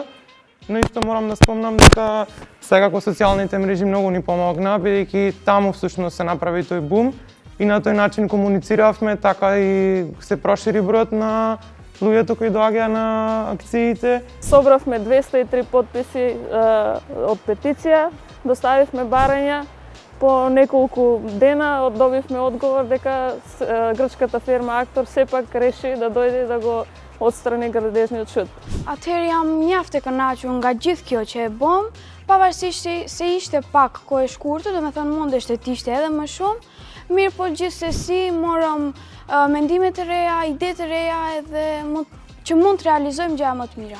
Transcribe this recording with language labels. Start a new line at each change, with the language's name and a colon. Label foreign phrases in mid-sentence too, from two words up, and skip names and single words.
Macedonian: Но исто морам да спомнам дека секако социјалните мрежи многу ни помогна, бидејќи таму всушност се направи тој бум и на тој начин комунициравме, така и се прошири бројот на луѓето кои доаѓаа на акциите. Собравме 203 потписи од петиција, доставивме барања. По неколку дена добивме одговор дека грчката фирма Актор сепак реши да дојде да го отстрани градежниот шут.
Albanian: Atëherë jam mjaft e kënaqur nga gjithë kjo që e bëm, pavarësisht se ishte pak kohë e shkurtër, domethënë mundeshte të ishte edhe më shumë, mirë po gjithsesi morëm mendime të reja, ide të reja edhe që mund të realizojmë gjëra më të mira.